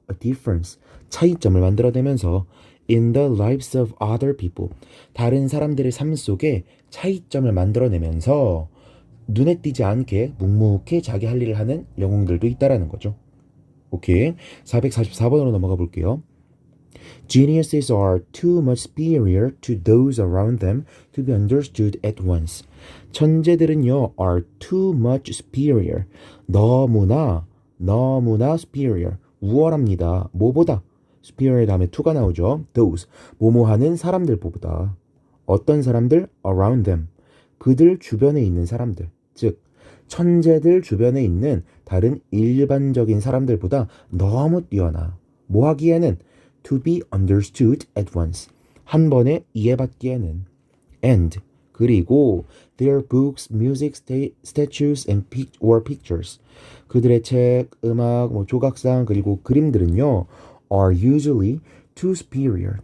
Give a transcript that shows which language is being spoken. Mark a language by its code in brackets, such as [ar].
[en] a difference, [ko] 차이점을 만들어내면서. [en] in the lives of other people, [ko] 다른 사람들의 삶 속에 차이점을 만들어내면서 눈에 띄지 않게 묵묵히 자기 할 일을 하는 영웅들도 있다라는 거죠. 오케이. 444번으로 넘어가 볼게요. [en] Geniuses are too much superior to those around them to be understood at once. [ko] 천재들은요, [en] are too much superior. [ko] 너무나 superior. 우월합니다. 뭐보다? superior 다음에 to가 나오죠. those. 뭐뭐하는 사람들보다. 어떤 사람들? [en] around them. [ko] 그들 주변에 있는 사람들. 즉, 천재들 주변에 있는 다른 일반적인 사람들보다 너무 뛰어나. 뭐 하기에는? [en] To be understood at once. [ko] 한 번에 이해받기에는. [en] And, [ko] 그리고 [en] their books, music, statues, and or pictures. [ko] 그들의 책, 음악, 조각상, 그리고 그림들은요, [en] are usually too superior.